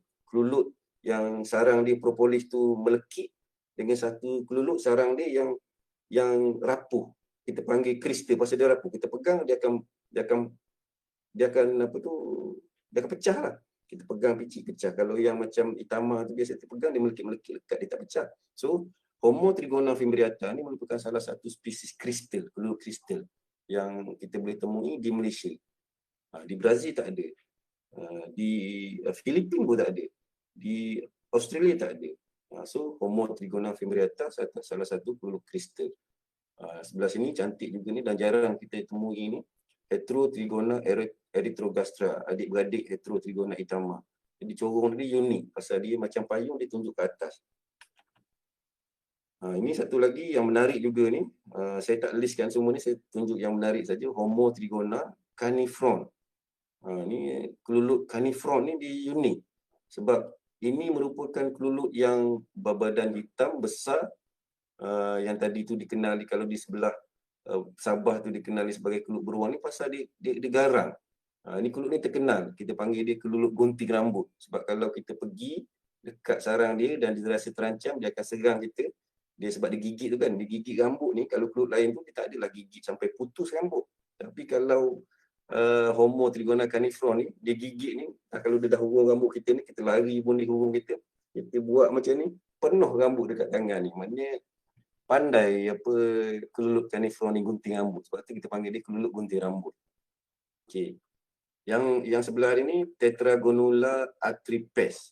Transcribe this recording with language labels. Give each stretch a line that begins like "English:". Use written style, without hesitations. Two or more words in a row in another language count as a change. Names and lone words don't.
Malay: Keluluk yang sarang dia propolis tu melekit dengan satu keluluk sarang dia yang rapuh. Kita panggil kristal pasal dia rapuh. Kita pegang dia akan pecah lah. Kita pegang picit pecah. Kalau yang macam Itama tu biasa kita pegang dia melekit-melekit lekat, dia tak pecah. So Homo trigona fimbriata ni merupakan salah satu spesies kristal, keluluk kristal yang kita boleh temui di Malaysia. Di Brazil tak ada. Di Filipina pun tak ada. Di Australia tak ada. So Homo trigona fimbriata salah satu keluluk kristal. Sebelah sini cantik juga ni dan jarang kita temui ni. Hetero trigona erythrogastra, adik-beradik Hetero trigona itama. Jadi corong dia unik pasal dia macam payung, dia tunjuk ke atas. Ini satu lagi yang menarik juga ni. Saya tak listkan semua ni, saya tunjuk yang menarik saja. Homo trigona carnifron. Ni keluluk carnifron ni dia unik sebab ini merupakan keluluk yang berbadan hitam besar, yang tadi tu dikenali kalau di sebelah Sabah tu dikenali sebagai keluluk beruang ni pasal dia garang. Ni keluluk ni terkenal, kita panggil dia keluluk gunting rambut sebab kalau kita pergi dekat sarang dia dan dia rasa terancam, dia akan serang kita. Dia sebab dia gigit tu kan, dia gigit rambut ni. Kalau keluluk lain tu dia tak adalah gigit sampai putus rambut. Tapi kalau Homo trigona carnifron ni, dia gigit ni, kalau dia dah hurung rambut kita ni, kita lari pun dia hurung kita. Kita buat macam ni, penuh rambut dekat tangan ni. Maknanya pandai keluluk carnifron ni gunting rambut. Sebab tu kita panggil dia keluluk gunting rambut. Okey. Yang sebelah ni Tetragonula atripes.